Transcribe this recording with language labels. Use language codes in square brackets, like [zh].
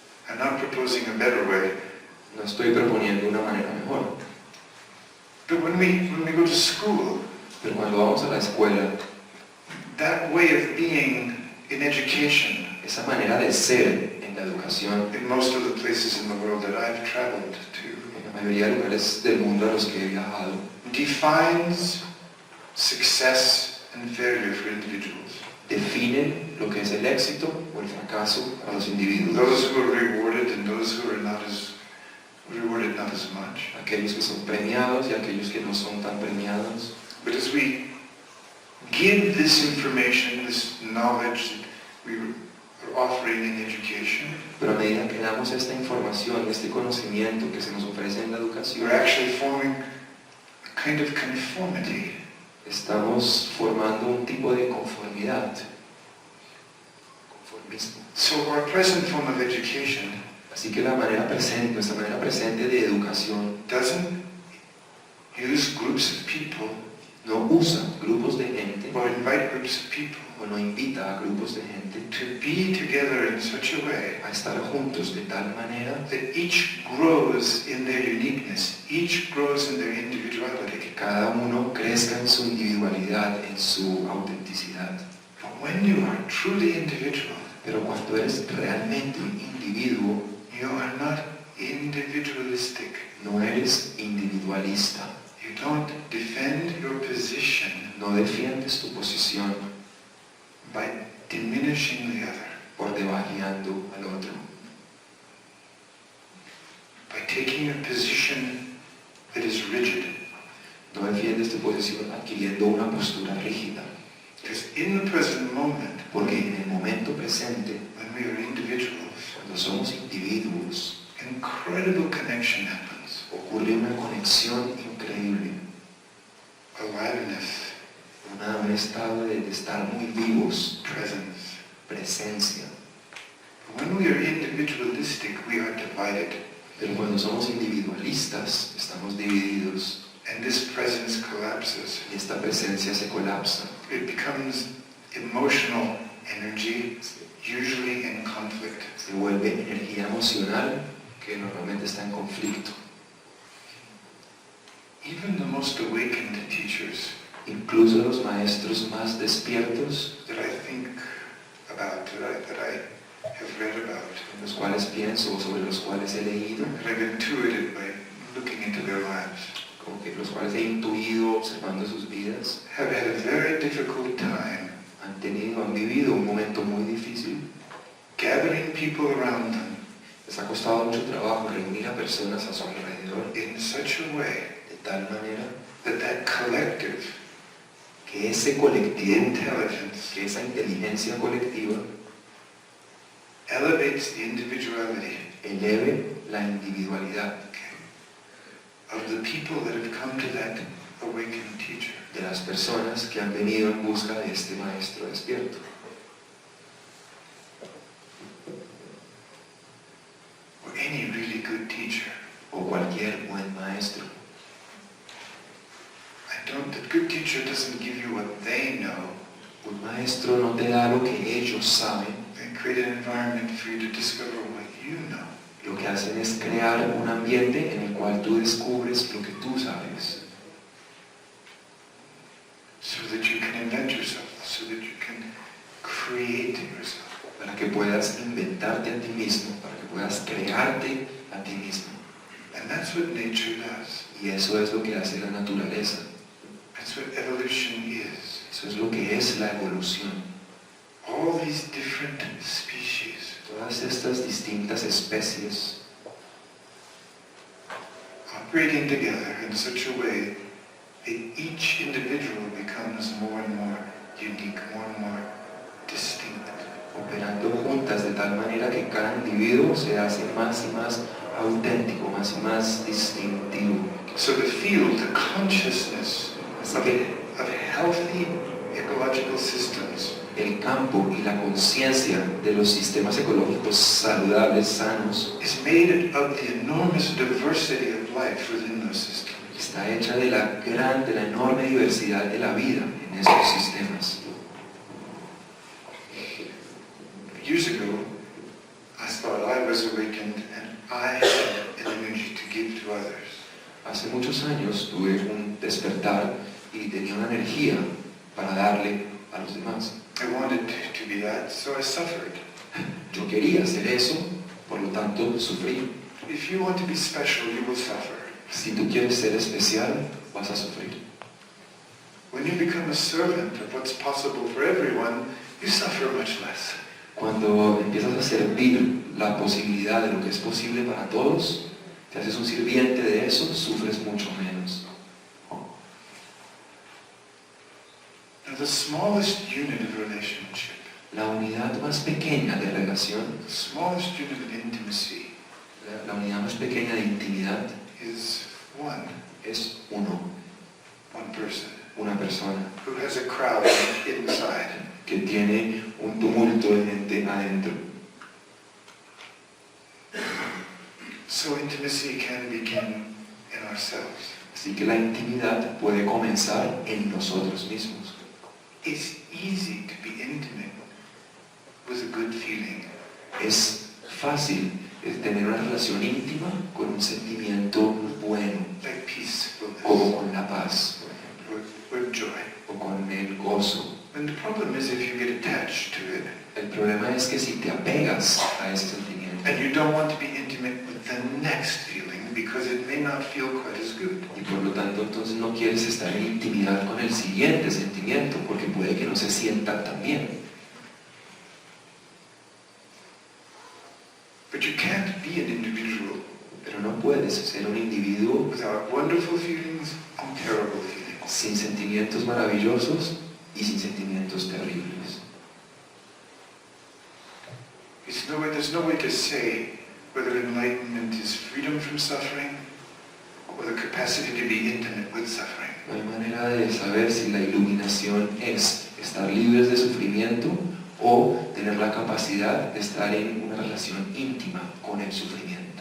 [en] I'm not proposing a better way, [es] No estoy proponiendo una manera mejor, [en] but when we go to school, [es] pero cuando vamos a la escuela, [en] that way of being in education, [es] esa manera de ser en la educación, [en] in most of the places in the world that I've traveled to, [es] en la mayoría de lugares del mundo a los que he viajado, [en] defines success and failure for individuals. [es] definen lo que es el éxito o el fracaso para los individuos. [en] Those who are rewarded and those who are not as rewarded, not as much. [es] Aquellos que son premiados y aquellos que no son tan premiados. [en] But as we give this information, this knowledge that we are offering in education, [es] Pero a medida que damos esta información, este conocimiento que se nos ofrece en la educación, [en] we're actually forming a kind of conformity. [es] estamos formando un tipo de conformidad, conformismo. [en] So our present form of education [es] Así que la manera presente, nuestra manera presente de educación [en] doesn't use groups of people [es] no usa grupos de gente [en] or invite groups of people [es] o no invita a grupos de gente [en] to be together in such a way [es] a estar juntos de tal manera [en] that each grows in their uniqueness, each grows in their individuality. [es] que cada uno crezca en su individualidad, en su autenticidad. [en] But when you are truly individual, [es] Pero cuando eres realmente un individuo, [en] you are not individualistic. [es] no eres individualista, [en] You don't defend your position [es] no defiendes tu posición [en] by diminishing the other, [es] por devaluando al otro, [en] by taking a position that is rigid. [es] no defiendes tu posición adquiriendo una postura rígida, [en] Because in the present moment, [es] porque en el momento presente, [en] when we are individuals, [es] cuando somos individuos, [en] incredible connection happens. [es] ocurre una conexión increíble, [en] Aliveness, [es] un estado de estar muy vivos, [en] presence. [es] presencia. [en] When we are individualistic, we are divided. [es] Pero cuando somos individualistas, estamos divididos [en] And this presence collapses. [es] y esta presencia se colapsa. [en] It becomes emotional energy, usually in conflict. [es] Se vuelve energía emocional que normalmente está en conflicto. [en] Even the most awakened teachers [es] Incluso los maestros más despiertos, [en] that I think about, that I have read about, [es] en los cuales pienso o sobre los cuales he leído, [en] that I've intuited by looking into their lives, [es] como que los cuales he intuido observando sus vidas, [en] have had a very difficult time [es] han vivido un momento muy difícil. [en] gathering people around them [es] Les ha costado mucho trabajo reunir a personas a su alrededor [en] in such a way [es] de tal manera [en] that collective [es] que ese colectivo, [en] intelligence [es] que esa inteligencia colectiva [en] elevates the individuality [es] eleve la individualidad [en] of the people that have come to that awakened teacher. [es] de las personas que han venido en busca de este maestro despierto. [en] Or any really good teacher. [es] O cualquier buen maestro. [en] The good teacher doesn't give you what they know. [es] Un maestro no te da lo que ellos saben. [en] They create an environment for you to discover what you know. [es] Lo que hacen es crear un ambiente en el cual tú descubres lo que tú sabes. [en] So that you can invent yourself, so that you can create yourself. [es] Para que puedas inventarte a ti mismo, para que puedas crearte a ti mismo. [en] And that's what nature does. [es] Y eso es lo que hace la naturaleza. [en] That's what evolution is. [es] Eso es lo que es la evolución. [en] All these different species [es] Todas estas distintas especies [en] operating together in such a way that each individual becomes more and more unique, more and more distinct. [es] operando juntas que cada individuo se hace más y más auténtico, más y más distintivo. [en] So the field, the consciousness [es] Así que [en] of healthy ecological systems [es] el campo y la conciencia de los sistemas ecológicos saludables, sanos, [en] is made of the enormous diversity of life within those systems. [es] está hecha de la enorme diversidad de la vida en esos sistemas. [en] Years ago, I thought I was awakened and I had an energy to give to others. [es] Hace muchos años tuve un despertar y tenía una energía para darle a los demás. [en] I wanted to be that, so I suffered. [es] Yo quería hacer eso, por lo tanto sufrí. [en] If you want to be special, you will suffer. [es] Si tú quieres ser especial, vas a sufrir. [en] When you become a servant of what's possible for everyone, you suffer much less. [es] Cuando empiezas a servir la posibilidad de lo que es posible para todos, te haces un sirviente de eso, sufres mucho menos. [en] Now, the smallest unit of relationship, [es] La unidad más pequeña de relación, [en] the smallest unit of intimacy, [es] la unidad más pequeña de intimidad [en] is one [es] es uno, [en] person, [es] una persona [en] who has a crowd inside. [es] que tiene un tumulto de gente adentro. [en] So intimacy can begin in ourselves. [es] Así que la intimidad puede comenzar en nosotros mismos. [en] It's easy to be intimate with a good feeling. [es] Es fácil tener una relación íntima con un sentimiento bueno, [en] Like peacefulness [es] como con la paz [en] or joy. [es] o con el gozo. [en] And the problem is if you get attached to it [es] El problema es que si te apegas a ese sentimiento [en] and you don't want to be intimate with the next feeling because it may not feel quite as good. [es] y por lo tanto entonces no quieres estar en intimidad con el siguiente sentimiento porque puede que no se sienta tan bien. [en] But you can't be an individual [es] Pero no puedes ser un individuo [en] without wonderful feelings and terrible feelings. [es] sin sentimientos maravillosos y sin sentimientos terribles. [en] There's no way to say whether enlightenment is freedom from suffering or the capacity to be intimate with suffering. [es] No hay manera de saber si la iluminación es estar libres de sufrimiento o tener la capacidad de estar en una relación íntima con el sufrimiento.